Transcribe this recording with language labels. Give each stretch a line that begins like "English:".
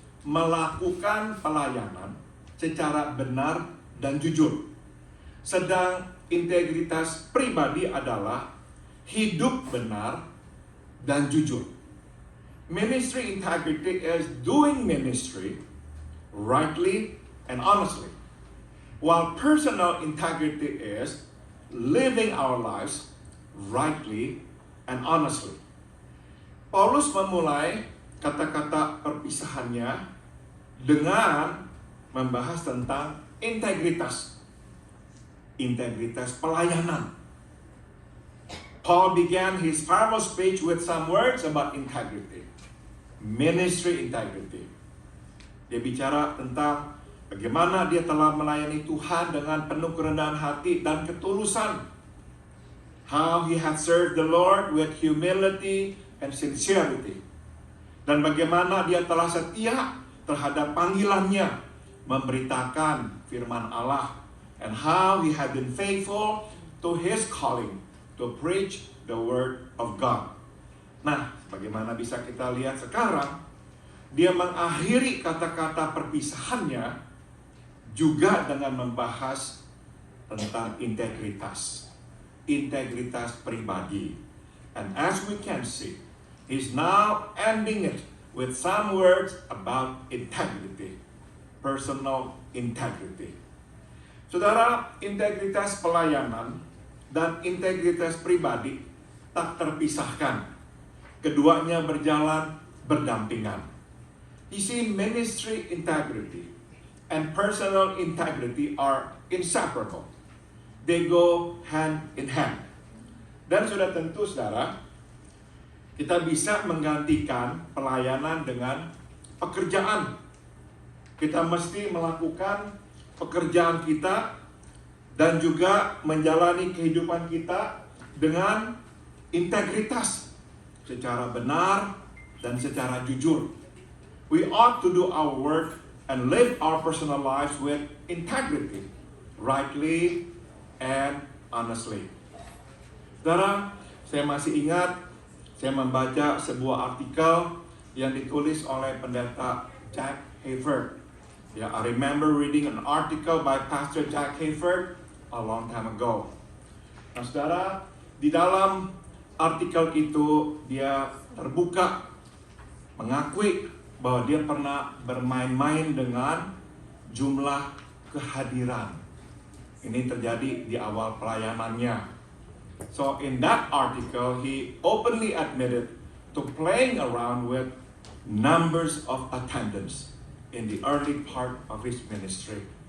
Indonesian: melakukan pelayanan secara benar dan jujur. Sedang integritas pribadi adalah hidup benar dan jujur.
English: Ministry integrity is doing ministry rightly and honestly, while personal integrity is living our lives rightly and honestly.
Indonesian: Paulus memulai kata-kata perpisahannya dengan membahas tentang integritas. Integritas pelayanan.
English: Paul began his formal speech with some words about integrity. Ministry integrity.
Indonesian: Dia bicara tentang bagaimana dia telah melayani Tuhan dengan penuh kerendahan hati dan ketulusan.
English: How he had served the Lord with humility and sincerity.
Indonesian: Dan bagaimana dia telah setia terhadap panggilannya memberitakan firman Allah.
English: And how he had been faithful to his calling to preach the word of God.
Indonesian: Nah, bagaimana bisa kita lihat sekarang, dia mengakhiri kata-kata perpisahannya juga dengan membahas tentang integritas. Integritas pribadi.
English: And as we can see, he's now ending it with some words about integrity. Personal integrity.
Indonesian: Saudara, integritas pelayanan dan integritas pribadi tak terpisahkan. Keduanya berjalan berdampingan.
English: You see, ministry integrity and personal integrity are inseparable. They go hand in hand.
Indonesian: Dan sudah tentu, saudara, kita bisa menggantikan pelayanan dengan pekerjaan. Kita mesti melakukan pekerjaan kita dan juga menjalani kehidupan kita dengan integritas, secara benar dan secara jujur.
English: We ought to do our work and live our personal lives with integrity, rightly and honestly.
Indonesian: Saudara, saya masih ingat saya membaca sebuah artikel yang ditulis oleh pendeta Jack Hayford.
English: Yeah, I remember reading an article by Pastor Jack Hayford a long time ago.
Indonesian: Nah, saudara, di dalam artikel itu dia terbuka mengakui bahwa dia pernah bermain-main dengan jumlah kehadiran. Ini terjadi di awal pelayanannya.
English: So in that article, he openly admitted to playing around with numbers of attendance in the early part of his ministry.